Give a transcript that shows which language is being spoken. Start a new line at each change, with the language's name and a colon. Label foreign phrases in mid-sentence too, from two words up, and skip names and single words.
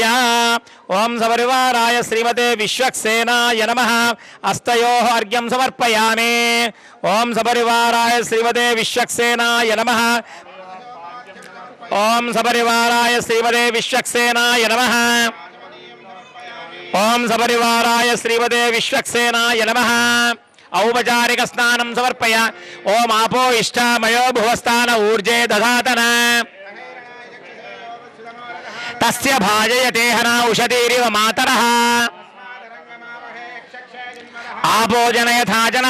Sanskrit: ओम सपरिवाराय श्रीमते विश्वक्सेनाय नमः। हस्तयोः अर्घ्यं समर्पयामि। ओम सपरिवाराय श्रीमते विश्वक्सेनाय नमः। ओम सपरिवाराय श्रीमते विश्वक्सेनाय नमः। ఓం సపరివారాయ శ్రీమతే విశ్వక్సేనాయ నమః. ఔపచారిక స్నానం సమర్పయ. ఓం ఆపో ఇష్టామయో భువస్థాన ఊర్జే దధాతన తస్య భాజయతేహన ఉషతీరివ మాతరః. ఆపోజనయథా జనః.